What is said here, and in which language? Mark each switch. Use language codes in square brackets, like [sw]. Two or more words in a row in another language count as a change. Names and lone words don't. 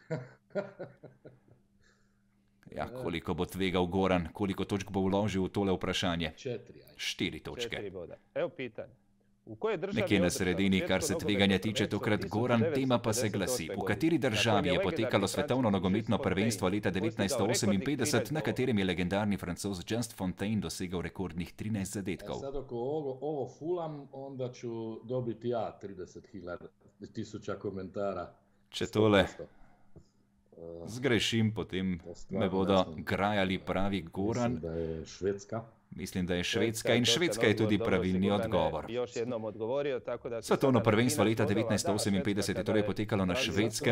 [sl] Ja, koliko bo tvegal Goran, koliko točk bo vložil v tole vprašanje? 4 točke. [hr] Evo pitanje. [sl] Nekje na sredini, kar se tveganja tiče, tokrat Goran, tema pa se glasi. V kateri državi je potekalo svetovno nogometno prvenstvo leta 1958, na katerem je legendarni Francoz Just Fontaine dosegal rekordnih 13 zadetkov? [hr] Sad ako ovo fulam, onda ću dobiti ja 30.000 komentara. [sl] Če tole zgrešim, potem me bodo grajali, pravi Goran. Mislim, da je Švedska in Švedska je tudi pravilni odgovor. Svetovno prvenstvo leta 1958 je torej potekalo na Švedskem.